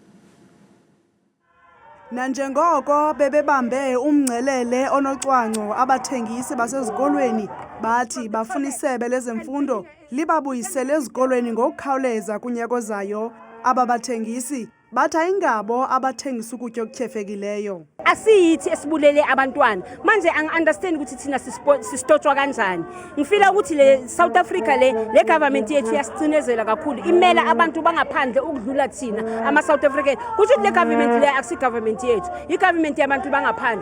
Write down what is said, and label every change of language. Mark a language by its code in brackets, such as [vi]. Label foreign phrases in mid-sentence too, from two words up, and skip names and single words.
[xh] Nanjengoko bebebambe umngcelele onocwangco abathengisi basezikolweni bathi bafuna isebe lezemfundo libabuyisele ezikolweni ngokukhawuleza kunyaka ozayo. Aba bathengisi bathi ayingabo abathengisa ukutya okutyhefekileyo. [zu] asiyithi esibulele abantwana manje angi-understand ukuthi thina sistotshwa kanjani. Ngifila ukuthi le South Africa le government yethu yasicinezela kakhulu, imela abantu bangaphandle ukudlula thina ama-South African. Kusho ukuthi le government le akusi government yethu, i-government yabantu bangaphandle.